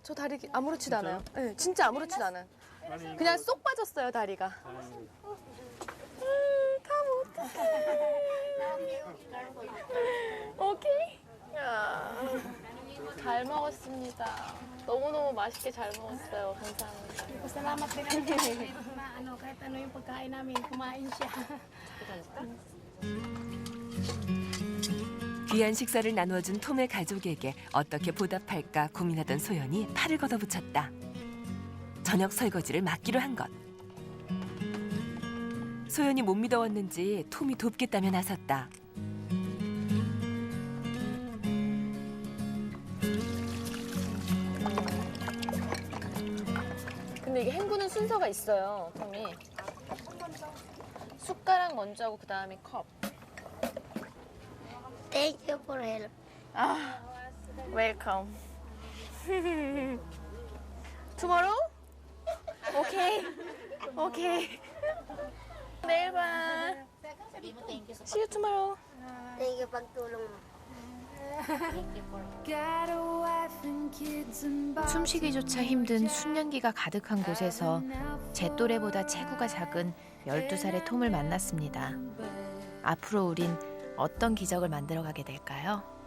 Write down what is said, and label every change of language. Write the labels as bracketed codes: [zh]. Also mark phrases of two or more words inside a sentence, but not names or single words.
[ko] 저 다리 아무렇지도 않아요. 네, 진짜 아무렇지도 않아요. 그냥 쏙 빠졌어요 다리가. 다 못해. 오케이. 야, 잘 먹었습니다. 너무너무 맛있게 잘 먹었어요. 감사합니다. [tl] Salamat din kahit kahit ano yung pagkain namin, kumain siya. [ko] 귀한 식사를 나누어준 톰의 가족에게 어떻게 보답할까 고민하던 소연이 팔을 걷어붙였다. 저녁 설거지를 맡기로 한 것. 소연이 못 믿어왔는지 톰이 돕겠다며 나섰다. 근데 이게 헹구는 순서가 있어요, 톰이. 숟가락 먼저 하고 그다음에 컵. [en] Thank you for help. 아, 웰컴. Tomorrow? [ko] 오케이. 오케이. 내일 봐. [en] See you tomorrow. Thank you [tl] pagtulong mo. [ko] 숨쉬기조차 힘든 숙련기가 가득한 곳에서 제 또래보다 체구가 작은 12살의 톰을 만났습니다. 앞으로 우린 어떤 기적을 만들어가게 될까요?